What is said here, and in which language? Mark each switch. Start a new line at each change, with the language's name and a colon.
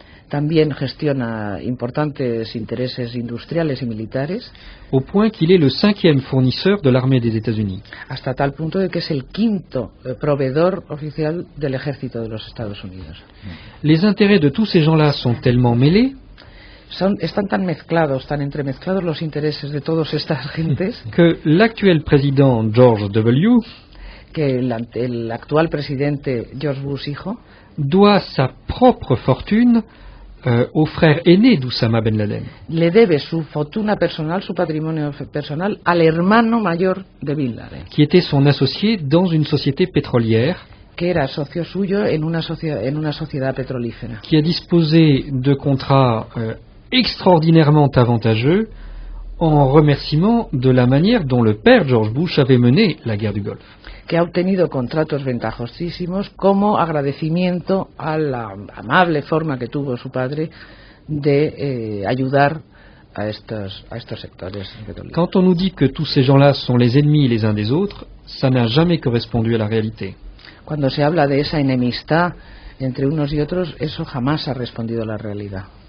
Spanish: También gestiona importantes intereses industriales y militares.
French: Au point qu'il est le 5e fournisseur de l'armée des États-Unis.
Spanish: Hasta tal punto de que es el quinto proveedor oficial del ejército de los Estados Unidos.
French: Les intérêts de tous ces gens-là sont tellement mêlés.
Spanish: están tan mezclados, tan entremezclados los intereses de todas estas gentes,
French: que l'actuel président George W.
Spanish: que el actual presidente George Bush hijo
French: doit sa propre fortune au frère aîné d'Oussama Ben Laden,
Spanish: le debe su fortuna personal, su patrimonio personal, al hermano mayor de Bin Laden,
French: qui était son associé dans une société pétrolière,
Spanish: que era socio suyo en una sociedad petrolífera,
French: qui a disposé de contrats extraordinairement avantageux en remerciement de la manière dont le père George Bush avait mené la guerre du Golfe.
Spanish: que ha obtenido contratos ventajosísimos como agradecimiento a la amable forma que tuvo su padre de ayudar a estos sectores petrolíferos.
French: Quand on nous dit que tous ces gens-là sont les ennemis les uns des autres, ça n'a jamais correspondu à la réalité.
Spanish: Cuando se habla de esa enemistad entre unos y otros, eso jamás ha respondido a la realidad.